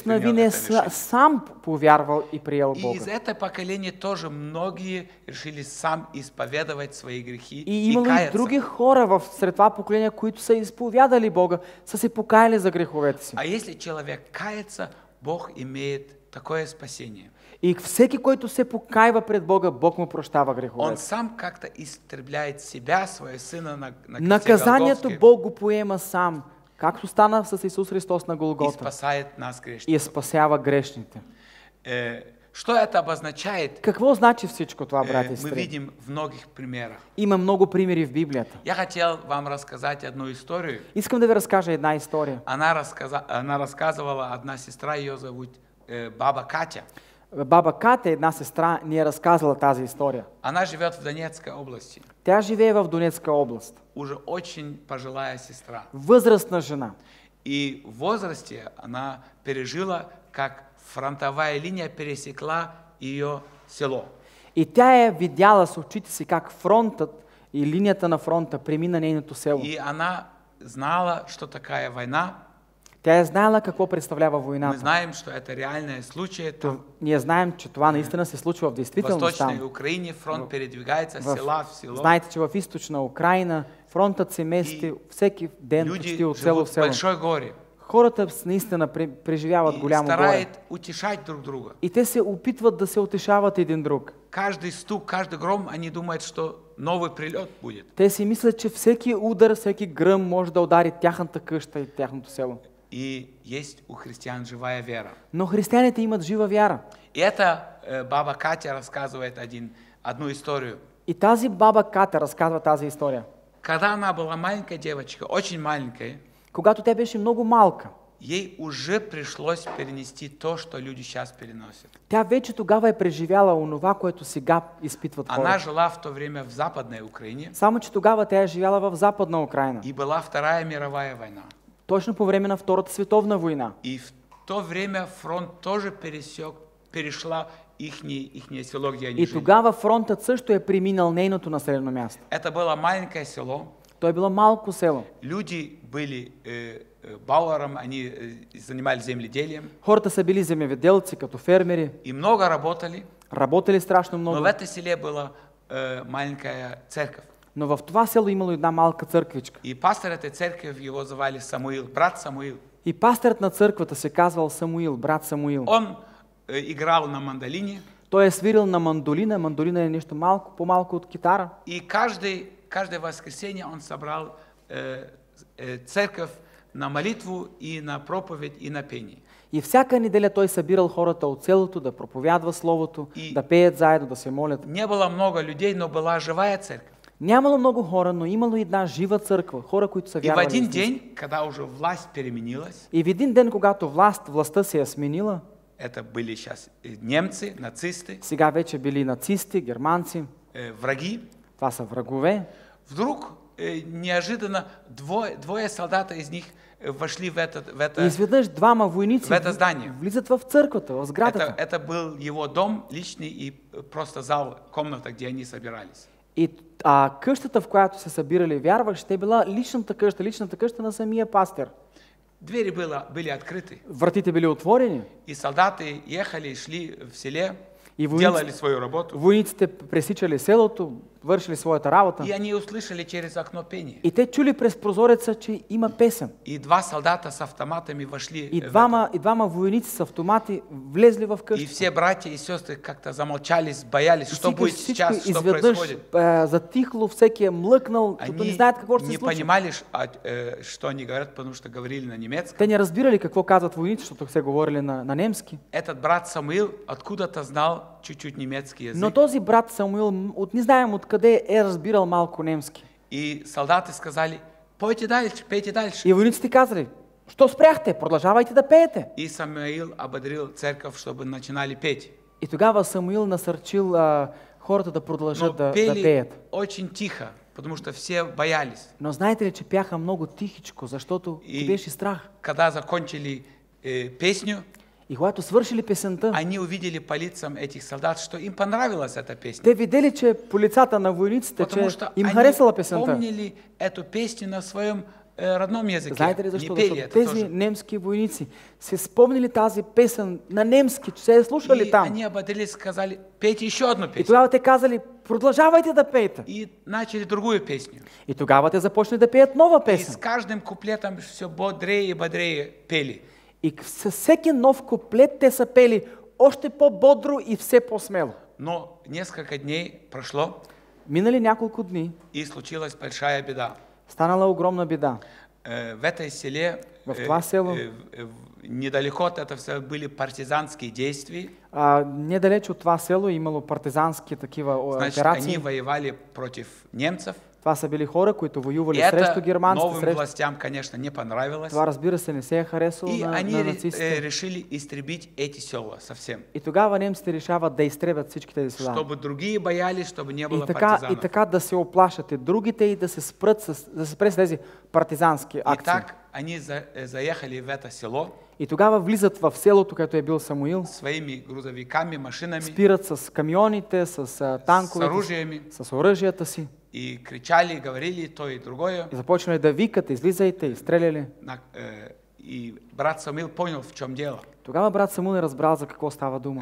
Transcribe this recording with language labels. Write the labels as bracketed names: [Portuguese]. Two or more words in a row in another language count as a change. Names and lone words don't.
[Russian] предпринял [Bulgarian] Навин е [Russian] это решение. [Bulgarian] сам повярвал и приел И Бога. [Russian] из этого поколения тоже многие решили сам исповедовать свои грехи И [Bulgarian] и имало и [Russian] каяться. [Bulgarian] други хора сред това поколение, които са изповядали Бога, са се покаяли за греховете си. [Russian] А если человек кается, Бог имеет такое спасение. [Bulgarian] И всеки, който се покайва пред Бога, Бог му прощава [Russian] Он [Bulgarian] греховете. [Russian] сам как-то истребляет себя, своего сына на кресте [Bulgarian] Наказанието Голгофски. Бог го поема сам. както стана с Исус Христос на и Голгота [Russian] спасает нас и грешников. [Bulgarian] спасява грешните. [Russian] Что это обозначает? [Bulgarian] Какво значи всичко това, брати и [Russian] Мы [Bulgarian] сестри? [Russian] видим в многих примерах. [Bulgarian] Има много примери в Библията. [Russian] Я хотел вам рассказать одну историю. [Bulgarian] Искам да ви разкажа една история. [Russian] Она рассказывала, одна сестра, ее зовут Баба Катя. [Bulgarian] Баба Катя, една сестра, ни е разказала тази история. [Russian] Она живет в Донецкой области. [Bulgarian] Тя живее в Донецка област. [Russian] Уже очень пожилая сестра. [Bulgarian] Възрастна жена. [Russian] И в возрасте она пережила, как фронтовая линия пересекла ее село. [Bulgarian] И тя е видяла с очите си как фронтът и линията на фронта премина нейното село. [Russian] И она знала, что такая война. [Bulgarian] Тя е знаела какво представлява [Russian] Мы [Bulgarian] войната. [Russian] знаем, что это реальные случаи. Там [Bulgarian] Ние знаем, че това наистина се случва в [Russian] в [Bulgarian] действителност [Russian] Восточной [Bulgarian] там. [Russian] Украине фронт передвигается В- села в село. [Bulgarian] Знаете, че в източна Украина фронтът се мести [Russian] И [Bulgarian] всеки ден [Russian] Люди [Bulgarian] почти от село [Russian] живут в [Bulgarian] в село. [Russian] большой горе. [Bulgarian] Хората наистина преживяват [Russian] И [Bulgarian] голямо горе. [Russian] старают утешать друг друга. [Bulgarian] И те се опитват да се утешават един друг. [Russian] Каждый стук, каждый гром, они думают, что новый прилет будет. [Bulgarian] Те си мислят, че всеки удар, всеки гръм може да удари тяхната къща и тяхното село. [Russian] И есть у христиан живая вера. [Bulgarian] Но християните имат жива вяра. [Russian] И это баба Катя рассказывает одну историю. [Bulgarian] И тази баба Катя разказва тази история. [Russian] Когда она была маленькая девочка, очень маленькая, [Bulgarian] Когато тя беше много малка, [Russian] ей уже пришлось перенести то, что люди сейчас переносят. [Bulgarian] тя вече тогава е преживяла онова, което сега изпитват [Russian] Она [Bulgarian] хората. [Russian] жила в то время в Западной Украине, [Bulgarian] Само, че тогава тя е живяла в Западна Украина. [Russian] и была Вторая мировая война. [Bulgarian] Точно по време на Втората световна война. [Russian] И в то время фронт тоже перешла ихнее село, где они [Bulgarian] И [Russian] жили. [Bulgarian] тогава фронтът също е преминал нейното населено място. [Russian] Это было маленькое село. [Bulgarian] То е било малко село. [Russian] Люди были бауэром, они занимались земледелием [Bulgarian] Хората са били земеведелци, като фермери, [Russian] и много работали. [Bulgarian] работили страшно [Russian] Но [Bulgarian] много. [Russian] в это селе была маленькая церковь. [Bulgarian] Но в това село имало една малка църквичка. [Russian] И пастор этой церкви, его звали Самуил, брат Самуил. [Bulgarian] И пастърът на църквата се казвал Самуил, брат Самуил. [Russian] Он играл на мандолине, [Bulgarian] Той е свирил на мандолина. Мандолина е нещо малко, по-малко от китара. [Russian] и каждое воскресенье он собрал церковь на молитву и на проповедь и на пение. [Bulgarian] И всяка неделя той събирал хората от селото да проповядва Словото, [Russian] И- [Bulgarian] да пеят заедно, да се молят. [Russian] Не было много людей, но была живая церковь. [Bulgarian] Нямало много хора, но имало една жива църква, хора, които са [Russian] И в [Bulgarian] вярвали. [Russian] один [Bulgarian] истински. [Russian] день, когда уже власть переменилась, [Bulgarian] И в един ден, когато властта се е сменила, [Russian] это были сейчас немцы, нацисты, [Bulgarian] сега вече били нацисти, германци, [Russian] враги, [Bulgarian] това са врагове. [Russian] вдруг неожиданно двое солдата из них вошли в [Bulgarian] И [Russian] это [Bulgarian] изведнъж двама войници [Russian] в это здание. [Bulgarian] влизат в църквата, в сградата. [Russian] Это был его дом личный и просто зал, комната, где они собирались. [Bulgarian] И къщата, в която се събирали вярващите, била личната къща на самия пастир. [Russian] Двери были открыты, [Bulgarian] Вратите били отворени [Russian] и солдаты ехали, шли в селе, [Bulgarian] и [Russian] делали свою работу. [Bulgarian] войниците пресичали селото, вършили своята работа. [Russian] И они услышали через окно пение. [Bulgarian] И те чули през прозореца, че има песен. [Russian] И два солдата с автоматами вошли [Bulgarian] И в двама войници с автомати влезли в [Russian] И [Bulgarian] къщата. [Russian] все братья и сестры как-то замолчались, боялись, [Bulgarian] И [Russian] что будет [Bulgarian] всички [Russian] сейчас, что [Bulgarian] изведнъж [Russian] происходит. [Bulgarian] затихло, всеки е млъкнал, като не знаят какво ще [Russian] не [Bulgarian] се случи. [Russian] понимали, что они говорят, потому что говорили на немецком. [Bulgarian] Те не разбирали какво казват войници, защото се говорили на немски. [Russian] Этот брат Самуил откуда-то знал чуть-чуть немецкий [Bulgarian] Но [Russian] язык. [Bulgarian] този брат Самуил, не знаем откъде е разбирал малко немски. [Russian] И солдаты сказали, пейте дальше. [Bulgarian] И войниците казали, що спряхте, продължавайте да пеете. [Russian] И Самуил ободрил церковь, чтобы начинали петь. [Bulgarian] И тогава Самуил насърчил хората да продължат [Russian] Но [Bulgarian] да [Russian] пели [Bulgarian] пеят. [Russian] очень тихо, потому что все боялись. [Bulgarian] Но знаете ли, че пяха много тихичко, защото [Russian] И- [Bulgarian] беше страх. [Russian] Когда закончили песню, [Bulgarian] И когато свършили песента, [Russian] они увидели по лицам этих солдат, что им понравилась эта песня. [Bulgarian] те видели, че по лицата на войниците, [Russian] Потому [Bulgarian] че [Russian] что [Bulgarian] им [Russian] они [Bulgarian] харесала песента. [Russian] помнили эту песню на своем родном языке. [Bulgarian] Знаете ли защо? [Russian] Не пели [Bulgarian] Защото [Russian] это [Bulgarian] тези [Russian] тоже. [Bulgarian] немски войници се спомнили тази песен на немски, че се е слушали [Russian] И [Bulgarian] там. [Russian] они ободрились, сказали, пейте еще одну [Bulgarian] И [Russian] песню. [Bulgarian] тогава те казали, продължавайте да пеете. [Russian] И начали другую песню. [Bulgarian] И тогава те започнали да пеят нова [Russian] И с [Bulgarian] песен. [Russian] каждым куплетом все бодрее и бодрее пели. [Bulgarian] И със всеки нов куплет те са пели още по-бодро и все по-смело. [Russian] Но несколько дней прошло, [Bulgarian] Минали няколко дни, [Russian] и случилась большая беда. [Bulgarian] станала огромна беда. [Russian] В этой селе, [Bulgarian] В това село. [Russian] недалеко от этого всего были партизанские действия. [Bulgarian] Недалеч от това село имало партизански такива [Russian] Значит, [Bulgarian] операции. [Russian] они воевали против немцев. [Bulgarian] Това са били хора, които воювали [Russian] И это [Bulgarian] срещу германците. [Russian] новым властям, конечно, не понравилось. [Bulgarian] Това, разбира се, не се е харесало И на [Russian] они [Bulgarian] нацистите. [Russian] решили истребить эти села совсем. [Bulgarian] И тогава немците решават да изтребят всички тези села. [Russian] Чтобы другие боялись, чтобы не было [Bulgarian] И [Russian] партизанов. [Bulgarian] така да се оплашат и другите и да се спрат с тези партизански [Russian] И [Bulgarian] акции. [Russian] так они заехали в это село [Bulgarian] И тогава влизат в селото, където е бил Самуил, [Russian] своими грузовиками, машинами, [Bulgarian] спират с камионите, с с танковете, [Russian] оружиями [Bulgarian] с оръжията си [Russian] и кричали, говорили то и другое. [Bulgarian] и започнали да викат, излизайте, [Russian] и стреляли. И брат Самуил понял, в чем дело. [Bulgarian] Тогава брат Самуил разбрал за какво става дума.